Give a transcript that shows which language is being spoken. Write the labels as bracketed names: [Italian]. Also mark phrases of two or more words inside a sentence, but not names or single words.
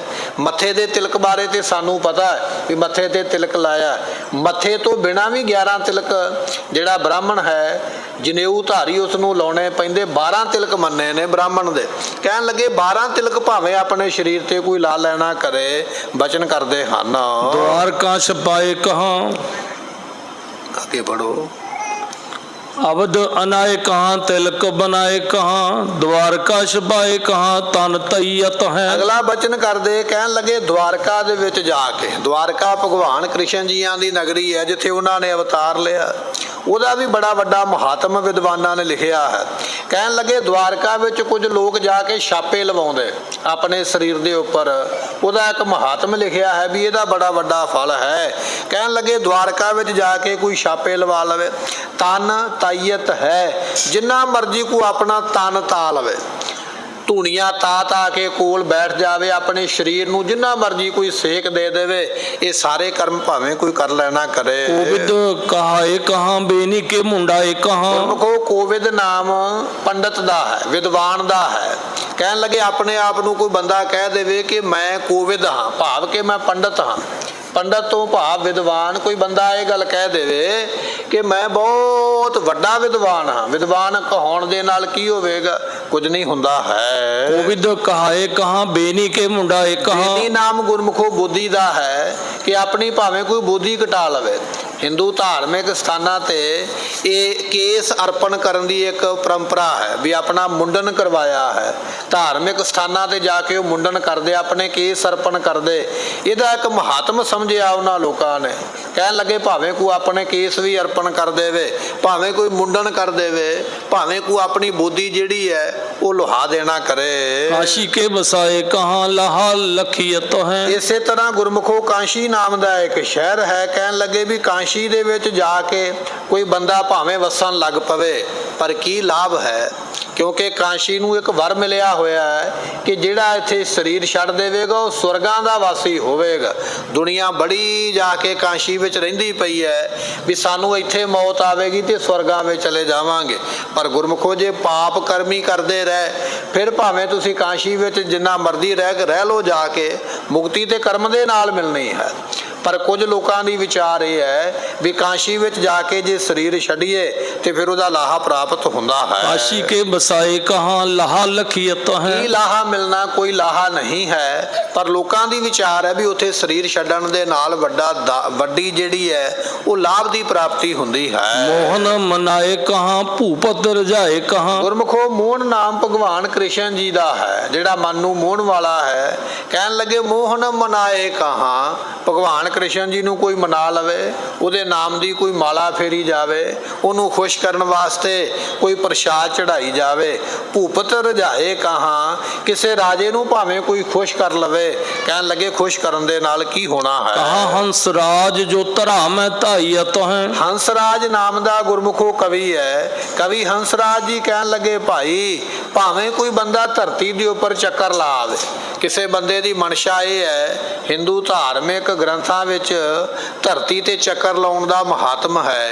[Punjabi] ਮੱਥੇ ਦੇ ਤਿਲਕ ਬਾਰੇ ਤੇ ਸਾਨੂੰ ਪਤਾ ਹੈ ਵੀ ਮੱਥੇ ਤੇ ਤਿਲਕ ਲਾਇਆ। ਮੱਥੇ ਤੋਂ ਬਿਨਾਂ ਵੀ 11 ਤਿਲਕ ਜਿਹੜਾ ਬ੍ਰਾਹਮਣ ਹੈ ਜਨੇਊ ਧਾਰੀ ਉਸ ਨੂੰ ਲਾਉਣੇ ਪੈਂਦੇ। 12 ਤਿਲਕ ਮੰਨੇ ਨੇ ਬ੍ਰਾਹਮਣ ਦੇ। ਕਹਿਣ ਲੱਗੇ 12 ਤਿਲਕ ਭਾਵੇਂ ਆਪਣੇ ਸਰੀਰ ਤੇ ਕੋਈ ਲਾ ਲੈਣਾ ਕਰੇ, ਬਚਨ ਕਰਦੇ ਹਨ। [Braj] द्वारका छपाए कहाँ, [Punjabi] ਅੱਗੇ ਪੜੋ। [Braj] अवध अनाए कहाँ, तिलक बनाए कहाँ, द्वारका छपाए कहाँ, तन तैयत है। [Punjabi] ਅਗਲਾ ਬਚਨ ਕਰਦੇ ਕਹਿਣ ਲੱਗੇ ਦਵਾਰਕਾ ਦੇ ਵਿੱਚ ਜਾ ਕੇ, ਦਵਾਰਕਾ ਭਗਵਾਨ ਕ੍ਰਿਸ਼ਨ ਜੀਆਂ ਦੀ ਨਗਰੀ ਹੈ ਜਿੱਥੇ ਉਹਨਾਂ ਨੇ ਅਵਤਾਰ ਲਿਆ। ਉਹਦਾ ਵੀ ਬੜਾ ਵੱਡਾ ਮਹਾਤਮ ਵਿਦਵਾਨਾਂ ਨੇ ਲਿਖਿਆ ਹੈ। ਕਹਿਣ ਲੱਗੇ ਦਵਾਰਕਾ ਵਿੱਚ ਕੁਝ ਲੋਕ ਜਾ ਕੇ ਛਾਪੇ ਲਵਾਉਂਦੇ ਆਪਣੇ ਸਰੀਰ ਦੇ ਉੱਪਰ, ਉਹਦਾ ਇੱਕ ਮਹਾਤਮ ਲਿਖਿਆ ਹੈ ਵੀ ਇਹਦਾ ਬੜਾ ਵੱਡਾ ਫਲ ਹੈ। ਕਹਿਣ ਲੱਗੇ ਦਵਾਰਕਾ ਵਿੱਚ ਜਾ ਕੇ ਕੋਈ ਛਾਪੇ ਲਵਾ ਲਵੇ। [Braj] ਤਨ ਤਾਈਅਤ ਹੈ, [Punjabi] ਜਿੰਨਾ ਮਰਜ਼ੀ ਕੋਈ ਆਪਣਾ ਤਨ ਤਾ ਲਵੇ, ਧੂਣੀਆਂ ਤਾ ਕੇ ਕੋਲ ਬੈਠ ਜਾਵੇ, ਆਪਣੇ ਸਰੀਰ ਨੂੰ ਜਿੰਨਾ ਮਰਜ਼ੀ ਕੋਈ ਸੇਕ ਦੇ ਦੇਵੇ, ਇਹ ਸਾਰੇ ਕਰਮ ਭਾਵੇਂ ਕੋਈ ਕਰ ਲੈਣਾ ਕਰੇ। [Braj] कोविद कहाए कहाँ, बेनी के मुंडाए कहाँ। [Punjabi] ਕੋਵਿਦ ਨਾਮ ਪੰਡਤ ਦਾ ਹੈ, ਵਿਦਵਾਨ ਦਾ ਹੈ। ਕਹਿਣ ਲੱਗੇ ਆਪਣੇ ਆਪ ਨੂੰ ਕੋਈ ਬੰਦਾ ਕਹਿ ਦੇਵੇ ਕਿ ਮੈਂ ਕੋਵਿਦ ਹਾਂ, ਭਾਵ ਕਿ ਮੈਂ ਪੰਡਤ ਹਾਂ। ਪੰਡਤ ਤੋਂ ਭਾਵ ਵਿਦਵਾਨ। ਕੋਈ ਬੰਦਾ ਇਹ ਗੱਲ ਕਹਿ ਦੇਵੇ ਕਿ ਮੈਂ ਬਹੁਤ ਵੱਡਾ ਵਿਦਵਾਨ ਹਾਂ, ਵਿਦਵਾਨ ਕਹਾਉਣ ਦੇ ਨਾਲ ਕੀ ਹੋਵੇਗਾ, ਕੁਝ ਨਹੀਂ ਹੁੰਦਾ ਹੈ। [Braj] कोविद कहाए कहाँ, बेनी के मुंडाए कहाँ। [Punjabi] ਬੇਨੀ ਨਾਮ ਗੁਰਮੁਖੋ ਬੋਧੀ ਦਾ ਹੈ ਕਿ ਆਪਣੀ ਭਾਵੇਂ ਕੋਈ ਬੋਧੀ ਘਟਾ ਲਵੇ। ਹਿੰਦੂ ਧਾਰਮਿਕ ਸਥਾਨਾਂ ਤੇ ਇਹ ਕੇਸ ਅਰਪਣ ਕਰਨ ਦੀ ਇੱਕ ਪਰੰਪਰਾ ਹੈ ਵੀ ਆਪਣਾ ਮੁੰਡਨ ਕਰਵਾਇਆ ਹੈ। ਧਾਰਮਿਕ ਸਥਾਨਾਂ ਤੇ ਜਾ ਕੇ ਉਹ ਮੁੰਡਨ ਕਰਦੇ, ਆਪਣੇ ਕੇਸ ਅਰਪਣ ਕਰਦੇ। ਇਹਦਾ ਇੱਕ ਮਹਾਤਮ ਸਮਝਿਆ ਉਹਨਾਂ ਲੋਕਾਂ ਨੇ। ਕਹਿਣ ਲੱਗੇ ਭਾਵੇਂ ਕੋਈ ਆਪਣੇ ਕੇਸ ਵੀ ਅਰਪਣ ਕਰ ਦੇਵੇ, ਭਾਵੇਂ ਕੋਈ ਮੁੰਡਨ ਕਰ ਦੇਵੇ, ਭਾਵੇਂ ਕੋਈ ਆਪਣੀ ਬੋਧੀ ਜਿਹੜੀ ਹੈ ਉਹ ਲੁਹਾ ਦੇਣਾ ਕਰੇ। [Braj] काशी के बसाए कहाँ, लहा लखियत है। [Punjabi] ਇਸੇ ਤਰ੍ਹਾਂ ਗੁਰਮੁਖੋ ਕਾਂਸ਼ੀ ਨਾਮ ਦਾ ਇੱਕ ਸ਼ਹਿਰ ਹੈ। ਕਹਿਣ ਲੱਗੇ ਵੀ ਕਾਂਸ਼ੀ ਦੇ ਵਿੱਚ ਜਾ ਕੇ ਕੋਈ ਬੰਦਾ ਭਾਵੇਂ ਵਸਣ ਲੱਗ ਪਵੇ, ਪਰ ਕੀ ਲਾਭ ਹੈ, ਕਿਉਂਕਿ ਕਾਂਸ਼ੀ ਨੂੰ ਇੱਕ ਵਰ ਮਿਲਿਆ ਹੋਇਆ ਹੈ ਕਿ ਜਿਹੜਾ ਇੱਥੇ ਸਰੀਰ ਛੱਡ ਦੇਵੇਗਾ ਉਹ ਸਵਰਗਾਂ ਦਾ ਵਾਸੀ ਹੋਵੇਗਾ। ਦੁਨੀਆ ਬੜੀ ਜਾ ਕੇ ਕਾਂਸ਼ੀ ਵਿੱਚ ਰਹਿੰਦੀ ਪਈ ਹੈ ਵੀ ਸਾਨੂੰ ਇੱਥੇ ਮੌਤ ਆਵੇਗੀ ਤੇ ਸਵਰਗਾਂ ਵਿੱਚ ਚਲੇ ਜਾਵਾਂਗੇ। ਪਰ ਗੁਰਮੁਖੋ ਜੇ ਪਾਪ ਕਰਮੀ ਕਰਦੇ ਰਹੇ, ਫਿਰ ਭਾਵੇਂ ਤੁਸੀਂ ਕਾਂਸ਼ੀ ਵਿੱਚ ਜਿੰਨਾ ਮਰਜ਼ੀ ਰਹਿ ਲਓ, ਜਾ ਕੇ ਮੁਕਤੀ ਤੇ ਕਰਮ ਦੇ ਨਾਲ ਮਿਲਣੀ ਹੈ। ਪਰ ਕੁਝ ਲੋਕਾਂ ਦੀ ਵਿਚਾਰ ਇਹ ਹੈ ਵੀ ਕਾਂਸ਼ੀ ਵਿੱਚ ਜਾ ਕੇ ਜੇ ਸਰੀਰ ਛੱਡੀਏ ਤੇ ਫਿਰ ਉਹਦਾ ਲਾਹਾ ਪ੍ਰਾਪਤ ਹੁੰਦਾ ਹੈ। [Braj] काशी के बसाए कहाँ, लहा लखियत है। [Punjabi] ਕੀ ਲਾਹਾ ਮਿਲਣਾ, ਕੋਈ ਲਾਹਾ ਨਹੀਂ ਹੈ। ਪਰ ਲੋਕਾਂ ਦੀ ਵਿਚਾਰ ਹੈ ਵੀ ਉੱਥੇ ਸਰੀਰ ਛੱਡਣ ਦੇ ਨਾਲ ਵੱਡੀ ਜਿਹੜੀ ਹੈ ਉਹ ਲਾਭ ਦੀ ਪ੍ਰਾਪਤੀ ਹੁੰਦੀ ਹੈ। [Braj] मोहन मनाए कहाँ, भूपत रजाए कहाँ। [Punjabi] ਗੁਰਮੁਖੋ ਮੋਹਨ ਨਾਮ ਭਗਵਾਨ ਕ੍ਰਿਸ਼ਨ ਜੀ ਦਾ ਹੈ, ਜਿਹੜਾ ਮਨ ਨੂੰ ਮੋਹਣ ਵਾਲਾ ਹੈ। ਕਹਿਣ ਲੱਗੇ [Braj] ਮੋਹਨ ਮਨਾਏ ਕਹਾਂ, [Punjabi] ਭਗਵਾਨ ਕ੍ਰਿਸ਼ਨ ਜੀ ਨੂੰ ਕੋਈ ਮਨਾ ਲਵੇ, ਉਹਦੇ ਨਾਮ ਦੀ ਕੋਈ ਮਾਲਾ ਫੇਰੀ ਜਾਵੇ, ਉਹਨੂੰ ਖੁਸ਼ ਕਰਨ ਵਾਸਤੇ ਕੋਈ ਪ੍ਰਸ਼ਾਦ ਚੜਾਈ ਜਾਵੇ। [Braj] ਭੂਪਤ ਰਜਾਏ ਕਹਾਂ, [Punjabi] ਕਿਸੇ ਰਾਜੇ ਨੂੰ ਭਾਵੇਂ ਕੋਈ ਖੁਸ਼ ਕਰ ਲਵੇ। ਕਹਿਣ ਲੱਗੇ ਖੁਸ਼ ਕਰਨ ਦੇ ਨਾਲ ਕੀ ਹੋਣਾ ਹੈ। [Braj] कहाँ हंसराज जो तरा में ताइयत है। [Punjabi] ਹੰਸਰਾਜ ਨਾਮ ਦਾ ਗੁਰਮੁਖੋ ਕਵੀ ਹੈ। ਕਵੀ ਹੰਸਰਾਜ ਜੀ ਕਹਿਣ ਲੱਗੇ ਭਾਈ ਭਾਵੇਂ ਕੋਈ ਬੰਦਾ ਧਰਤੀ ਦੇ ਉੱਪਰ ਚੱਕਰ ਲਾ ਆਵੇ, ਕਿਸੇ ਬੰਦੇ ਦੀ ਮਨਸ਼ਾ ਇਹ ਹੈ, ਹਿੰਦੂ ਧਾਰਮਿਕ ਗ੍ਰੰਥਾਂ ਵਿੱਚ ਧਰਤੀ ਤੇ ਚੱਕਰ ਲਾਉਣ ਦਾ ਮਹਾਤਮ ਹੈ।